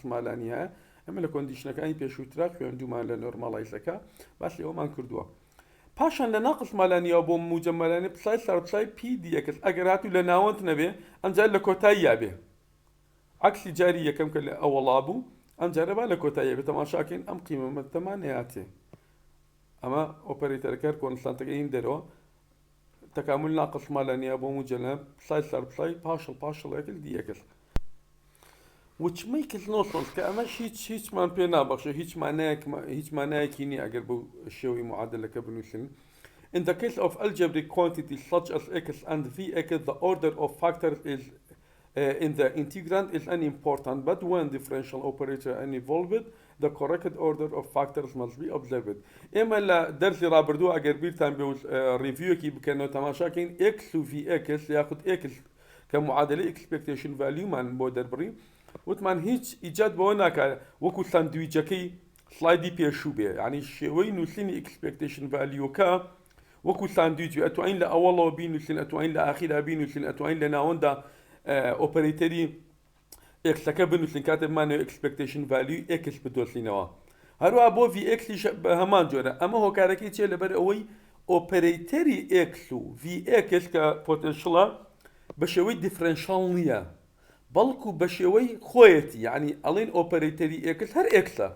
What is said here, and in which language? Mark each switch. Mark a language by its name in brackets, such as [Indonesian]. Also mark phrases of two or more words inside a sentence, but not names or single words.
[Central Kurdish] مالانی هەیە ئەمە لە کۆندیشنەکانی پێشووترا خوێندومان لە نۆرماڵایزەکە باسی ئەومان کردووە پاشان لە ناقص مالانیەوە بۆ موجە مالانی پسای سار پسای پی دی ئەکس ئەگەر هاتوو لە ناوەند نەبێ ئەمجار لە کۆتایی یابێ عکسی جاری یەکەم کە لە ئەوەڵا بوو ئەمجارە با لە کۆتایی بێت تەماشاکەین ئەم قیمەتەمان نەهاتێ ئەمە ئۆپەرەیتەرەکە کۆنستانتەکەی دەرەوە تەکامل ناقص مالانیە بۆ موجەلە پسای سار پسای پاشل ئەکس دی ئەکس [English] which makes no sense [Central Kurdish] کە ئەمەش هیچمان پێ نابەخشە هیچ مانایەکی نییە ئەگەر بەو شێوەی معادلەکە بنووسن [English] in the case of algebraic quantities such as x and vx the order of factors is in the integrand is unimportant but when differential operator are involved the correct order of factors must be observed [Central Kurdish] ئێمە لە دەرسی ڕابردووە ئەگەر بیرتان بێ ریڤیوەکی بکەنەوە تەماشاکەین x و vx یاخود x کە معادلەی [English] expectation value [Central Kurdish] مان بۆ دەربڕی وتمان هیچ ئیجاد بەوە ناکات وەکو ساندویچەکەی سلایدی پێشوو بێ ینی شێوەی نووسینی [English] expectation value [Central Kurdish] وەکو ساندویچ ئەتوانین لە ئەوەڵەوە بینوسین ئەتوانین لە ئاخیرا بینوسین ئەتوانین لە ناوەندا ئۆپەرەیتەری ئێکسەکە بنووسین کاتێ بمانەوە [English] expectation value [Central Kurdish] ئێکس بدۆزینەوە هەروە بۆ VX بە هەمان جۆرە ئەمە هۆکارەکەی چێ لەبەر ئەوەی ئۆپەرەیتەری X و VX کە پۆتێنشڵە بە شێوەی دیفرەنشاڵ نییە بەڵکو بە شێوەی خۆیەتی یعنی ئەڵێن ئۆپەرەیتەری ئێکس هەر ئێکسە